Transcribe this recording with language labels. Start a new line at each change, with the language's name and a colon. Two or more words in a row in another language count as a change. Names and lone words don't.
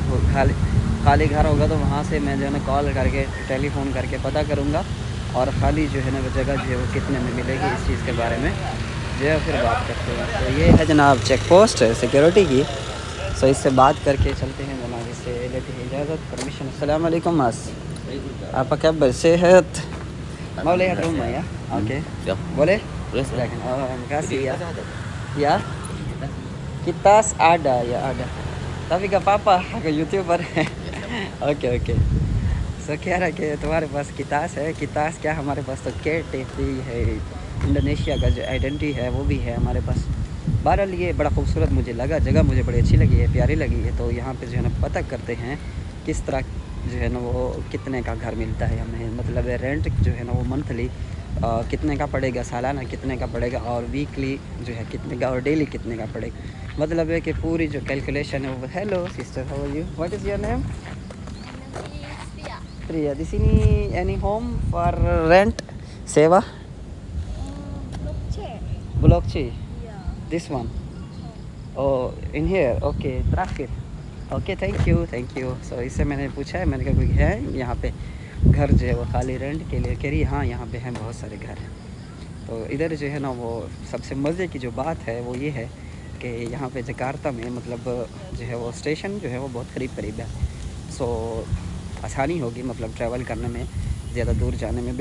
Hindi: जो खाली घर होगा तो वहाँ से मैं जो है ना कॉल करके टेलीफोन करके पता करूँगा, और ख़ाली जो है ना वो जगह जो है वो कितने में मिलेगी, इस चीज़ के बारे में जो है फिर बात करते हैं। तो ये है जनाब
English: check post
Hindi: है सिक्योरिटी की, सो इससे बात करके चलते हैं जनाब। इससे लेते हैं इजाज़त, परमिशन। अस्सलाम वालेकुम मास, आपका क्या सेहत मौले रूम है या ओके
Indonesian: boleh makasih ya kitas ada ya ada tapi gak apa-apa aku youtuber
Hindi: ओके ओके। सो कह रहा कि तुम्हारे पास कितास है, कितास क्या हमारे पास तो KTP है, इंडोनेशिया का जो आइडेंटिटी है वो भी है हमारे पास। बहरहाल ये बड़ा खूबसूरत मुझे लगा, जगह मुझे बड़ी अच्छी लगी है, प्यारी लगी है। तो यहाँ पे जो है ना पता करते हैं किस तरह जो है ना वो कितने का घर मिलता है हमें, मतलब रेंट जो है ना वो मंथली कितने का पड़ेगा, सालाना कितने का पड़ेगा, और वीकली जो है कितने का, और डेली कितने का पड़ेगा। मतलब है कि पूरी जो कैलकुलेशन है वो।
English: hello sister, how are you, what is your name? Priya,
Indonesian: di sini
English: any home for rent sewa?
Indonesian: Blok C.
English: Yeah. This one. Oh, in here. Okay, terakhir. okay thank you.
Hindi: सो इससे मैंने पूछा है, मैंने कहा कोई है यहाँ पे घर जो है वो खाली रेंट के लिए? कह रही हाँ यहाँ पे हैं बहुत सारे घर हैं। तो इधर जो है ना वो सबसे मज़े की जो बात है वो ये है कि यहाँ पे जकार्ता में मतलब जो है वो स्टेशन जो है वो बहुत करीब है। सो आसानी होगी मतलब ट्रैवल करने में, ज़्यादा दूर जाने में।